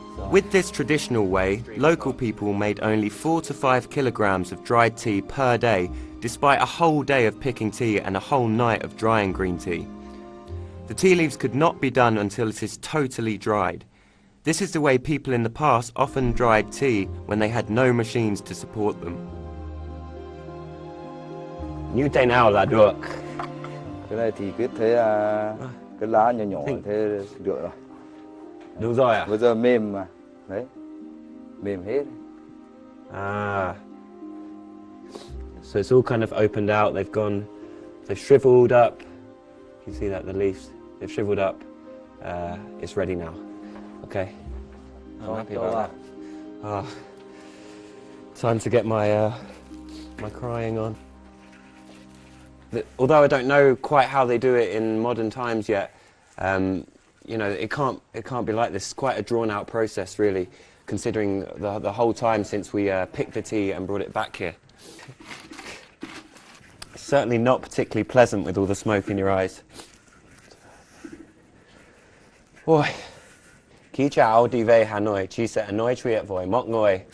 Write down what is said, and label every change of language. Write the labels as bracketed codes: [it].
[en] With this traditional way, local people made only 4 to 5 kilograms of dried tea per day, despite a whole day of picking tea and a whole night of drying green tea. The tea leaves could not be done until it is totally dried. This is the way people in the past often dried tea when they had no machines to support them. [vi] Như thế nào là được? Cái này thì cứ thế cái lá nhỏ nhỏ thế được rồi. Đúng rồi à? Bây giờ mềm mà. Đấy. Mềm hết. Ah. [en] So it's all kind of opened out. They've shriveled up. You see that, the leaves, they've shriveled up. It's ready now. Okay. I'm happy about that. Time to get my my crying on. Although I don't know quite how they do it in modern times yet, you know, it can't be like this. It's quite a drawn-out process, really, considering the whole time since we picked the tea and brought it back here. It's certainly not particularly pleasant with all the smoke in your eyes. [vi] Ôi, khi cháu đi về Hà Nội, chị sẽ nói chuyện với mọi người.